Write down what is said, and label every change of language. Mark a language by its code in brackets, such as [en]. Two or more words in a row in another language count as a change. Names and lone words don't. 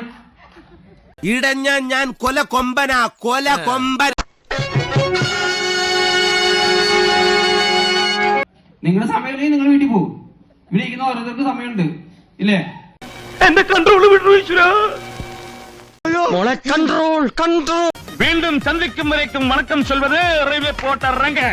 [ml] ഇടഞ്ഞ ഞാൻ കൊല കൊമ്പനാ, കൊല കൊമ്പൻ. നിങ്ങളുടെ സമയം നിങ്ങൾ വീട്ടിൽ പോകും. ഇവിടെ ഇരിക്കുന്ന ഓരോരുത്തർക്ക് സമയമുണ്ട്, ഇല്ലേ? എന്റെ കൺട്രോൾ വിട്ടു ഈശ്വരാ. കൺട്രോൾ. [ta] மீண்டும் சந்திக்கும் வரைக்கும் வணக்கம் சொல்வது ரயில்வே போட்ட ரங்க.